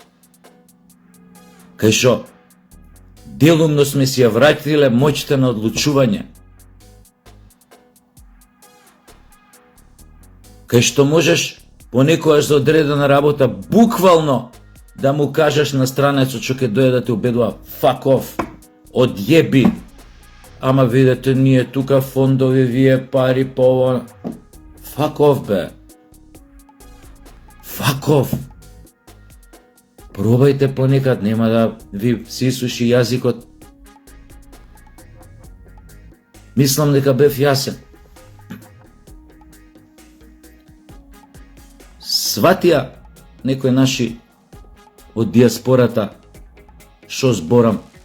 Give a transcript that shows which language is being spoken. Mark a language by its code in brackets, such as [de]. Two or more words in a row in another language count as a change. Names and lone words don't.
[mk] Кај што делумно сме си ја вратиле моќта на одлучување. Кај што можеш понекогаш за одредена работа буквално да му кажеш на странецот што ќе дојде да те убедува [en] fuck off, [mk] одјеби, ама видете, ние тука фондови, вие пари по ово. [en] Fuck off, бе. Fuck off. [mk] Пробајте понекад, нема да ви се исуши јазикот. Мислам дека бев јасен. Сватија некои наши од диаспората шо зборам.